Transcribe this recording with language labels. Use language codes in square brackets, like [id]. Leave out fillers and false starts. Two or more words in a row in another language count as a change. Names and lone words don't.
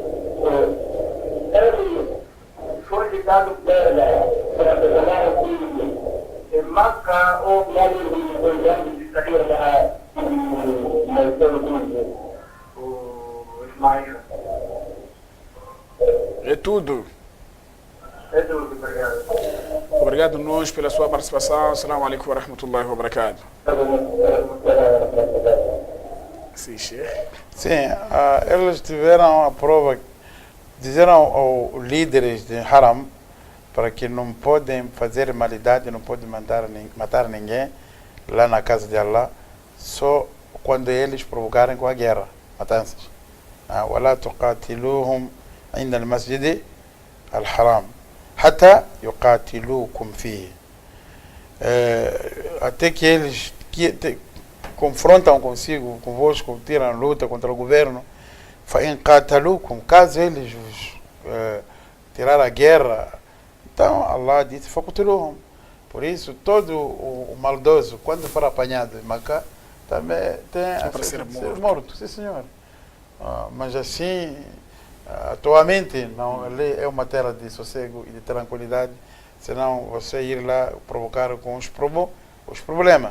[pt] ele foi ligado para em Makkah ou de sair da o Ismael. É tudo. É tudo, obrigado. Obrigado nós pela sua participação. [ar] السلام عليكم ورحمة الله وبركاته. [pt] Sim, Sheikh. Sim, eles tiveram a prova, disseram aos líderes de Haram para que não podem fazer malidade, não podem matar ninguém lá na casa de Allah, só quando eles provocarem com a guerra, matanças. [ar] ولا تقاتلوهم عند المسجد الحرام حتى يقاتلوكم فيه. [pt] Até que eles confrontam convosco, tiram luta contra o governo. [ar] فإن قاتلوكم, [pt] caso eles tirar a guerra, então Allah diz فقتلوهم. Por isso, todo o maldoso, quando for apanhado em Macá, também tem a ser morto. Sim, senhor. Mas assim, atualmente, não, ali é uma terra de sossego e de tranquilidade, senão você ir lá provocar com os problemas.